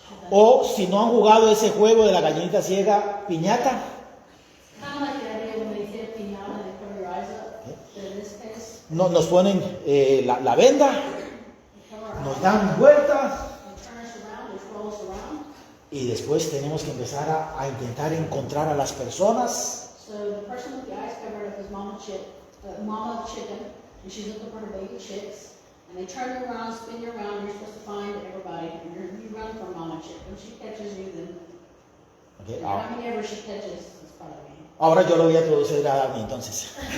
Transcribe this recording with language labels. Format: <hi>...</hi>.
<es>o si no han jugado ese juego de la gallinita ciega, piñata.</es> <en>Kind of like the idea when they hit a piñata and they cover your eyes up. But in this case,</en> <es>Nos ponen la venda,</es> <en>they cover our</en> <es>nos</es> <en>eyes,</en> <es>dan vueltas</es> <en>they turn us around, they throw us around.</en> <es>y después tenemos que empezar a intentar encontrar a las personas</es> <en>So the person with the eyes covered up is Mama Chicken, and she's looking for her baby chicks. And they turn you around, spin you around, and you're supposed to find everybody. And you run for Mama Chick. When she catches you, then Okay, how many ever she catches is part of the game.</en> <es>ahora yo lo voy a traducir a Dani entonces.</es>